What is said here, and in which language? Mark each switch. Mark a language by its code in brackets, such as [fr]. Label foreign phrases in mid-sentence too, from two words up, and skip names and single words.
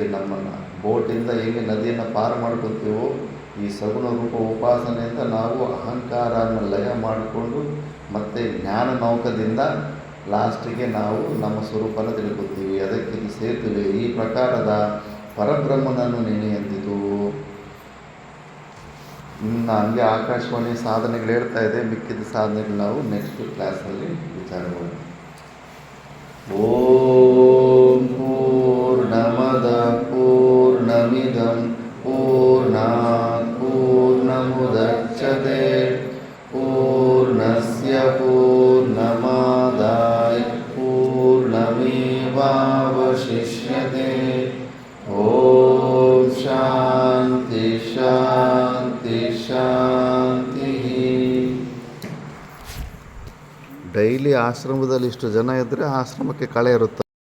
[kn] ನಮ್ಮನ್ನು ಬೋಟಿಂದ ಹೇಗೆ ನದಿಯನ್ನು ಪಾರು ಮಾಡ್ಕೊತೀವೋ ಈ ಸಗುಣ ರೂಪ ಉಪಾಸನೆಯಿಂದ ನಾವು ಅಹಂಕಾರನ ಲಯ ಮಾಡಿಕೊಂಡು ಮತ್ತು ಜ್ಞಾನ ನೌಕದಿಂದ ಲಾಸ್ಟಿಗೆ ನಾವು ನಮ್ಮ ಸ್ವರೂಪನ ತಿಳ್ಕೊತೀವಿ. ಅದಕ್ಕೆ ಇದು ಸೇತುವೆ. ಈ ಪ್ರಕಾರದ ಪರಬ್ರಹ್ಮನನ್ನು ನೆನೆ ಎಂದಿತು. ಇನ್ನು ಹಂಗೆ ಆಕಾಶವಾಣಿ ಸಾಧನೆಗಳು ಹೇಳ್ತಾ ಇದೆ. ಮಿಕ್ಕಿದ ಸಾಧನೆಗಳು ನಾವು [en] next classಅಲ್ಲಿ [kn] ವಿಚಾರ ಮಾಡೋಣ. [sa] ಓಂ ಪೂರ್ಣಮದ ಪೂರ್ಣಮಿದಂ ಪೂರ್ಣಾತ್ पूर्णस्य पूर्णमादाय पूर्णमेवावशिष्यते। ॐ शान्ति शान्ति ಶಾಂತಿಃ. [kn] ಡೈಲಿ ಆಶ್ರಮದಲ್ಲಿ ಇಷ್ಟು ಜನ ಇದ್ದರೆ ಆಶ್ರಮಕ್ಕೆ ಕಳೆ ಇರುತ್ತೆ.